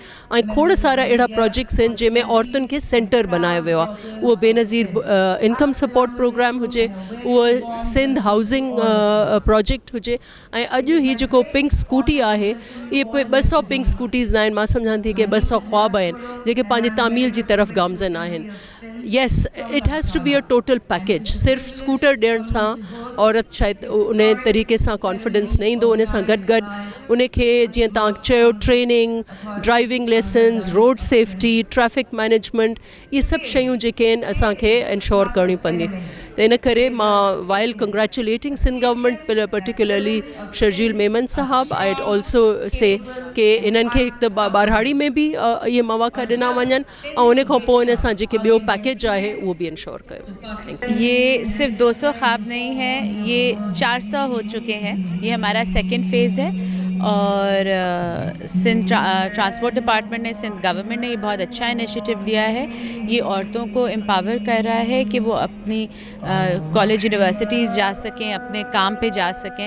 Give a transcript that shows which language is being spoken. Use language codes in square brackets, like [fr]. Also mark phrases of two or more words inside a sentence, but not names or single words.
[sd] ऐं खोड़ सारा अहिड़ा प्रोजेक्ट्स आहिनि जंहिंमें औरतुनि खे सेंटर बनायो वियो आहे. उहो बेनज़ीर इनकम सपोर्ट प्रोग्राम हुजे, उहो सिंध हाउसिंग प्रोजेक्ट हुजे, ऐं अॼु ही जेको [en] pink scooty [sd] आहे इहे 200 [en] pink scooties [sd] न आहिनि, मां सम्झां थी कि 200 ख्वाब आहिनि जेके पंहिंजी तामील जी तरफ़ गामज़न आहिनि. [en] Yes, it has to be a total package. [sd] सिर्फ़ु स्कूटर ॾियण सां औरत शायदि उन तरीक़े सां कॉन्फिडेंस न ईंदो. उन सां गॾु गॾु उनखे जीअं तव्हां चयो [en] training, driving lessons, road safety, traffic management, [sd] इहे सभु शयूं जेके आहिनि असांखे इंश्योर करणी पवंदी. त इन करे मां [en] while congratulating Sindh government particularly [sd] शर्जील मेमन साहब, [en] I would also say [sd] कि इन्हनि खे हिकु त ॿारहाड़ी में बि इहे मौक़ा ॾिना वञनि ऐं उन खां पोइ इन सां जेके ॿियो पैकेज आहे उहो बि इंश्योर कयो. [ur] یہ صرف 200 خواب نہیں ہے، یہ 400 ہو چکے ہیں. یہ ہمارا [en] second phase [ur] ہے اور سندھ ٹرانسپورٹ ڈیپارٹمنٹ نے، سندھ گورنمنٹ نے یہ بہت اچھا انیشی ایٹو لیا ہے. یہ عورتوں کو ایمپاور کر رہا ہے کہ وہ اپنی [en] college universities [ur] جا سکیں، اپنے کام پہ جا سکیں.